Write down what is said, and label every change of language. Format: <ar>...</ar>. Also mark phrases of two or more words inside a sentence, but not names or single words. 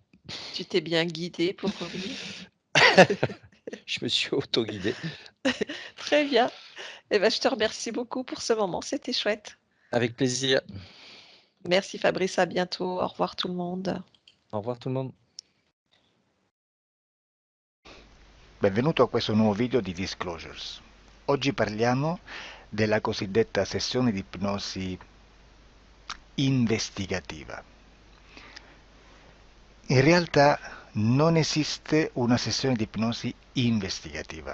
<fr>Tu t'es bien guidé pour revenir? Je me suis auto-guidé. Très bien. Eh ben, je te remercie beaucoup pour ce moment, c'était chouette. Avec plaisir. Merci Fabrice, à bientôt. Au revoir tout le monde. Au revoir tout le monde.</fr> <it>Benvenuto a questo nuovo video di Disclosures. Oggi parliamo della cosiddetta sessione di ipnosi investigativa. In realtà non esiste una sessione di ipnosi investigativa.</it>